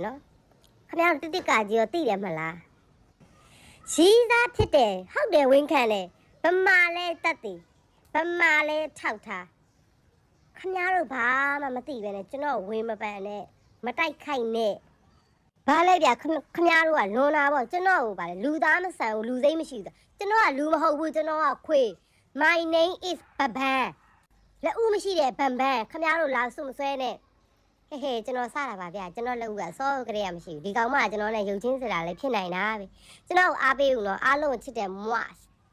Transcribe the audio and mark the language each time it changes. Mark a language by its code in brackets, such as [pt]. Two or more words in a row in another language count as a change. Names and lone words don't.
[my] နော်ခမများတို့တစ်တစ်ကကြီးရောသိတယ်မလားရီးသားဖြစ်တယ်ဟုတ်တယ်ဝန်ခံတယ်ဗမာလဲတက်တယ်ဗမာလဲ ထောက်ထားခမများတို့ဘာမှမသိပဲနဲ့ကျွန်တော်ဝေမပန်နဲ့မတိုက်ခိုက်နဲ့ဘာလဲဗျခမများတို့ကလွန်တာပေါ့ကျွန်တော်ကိုဗါလေလူသားမဆန်ဘူးလူစိမ့်မရှိဘူးကျွန်တော်ကလူမဟုတ်ဘူးကျွန်တော်ကခွေ [en] My name is Baban [my] လက်ဦးမရှိတဲ့ဘန်ဘန်ခမများတို့လာစုမဆွဲနဲ့ဟဲ့ကျွန်တော်စတာပါဗျကျွန်တော်လက်ဦးကစောကလေးကမရှိဘူးဒီကောင်မှကျွန်တော်နဲ့ရုပ်ချင်းစရာလည်းဖြစ်နိုင်တာပဲကျွန်တော်အားပေးဦးနော်အားလုံးချစ်တယ်မွတ်